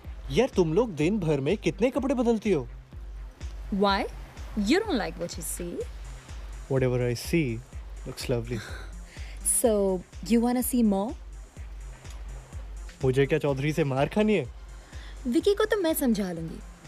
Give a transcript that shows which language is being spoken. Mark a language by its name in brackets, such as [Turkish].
[Hindi] यार तुम लोग दिन भर में कितने कपड़े बदलती हो? [English] Why? You don't like what you see. Whatever I see looks lovely. So, you wanna see more? [Hindi] मुझे क्या चौधरी से मार खानी है? विकी को तो मैं समझा लूंगी।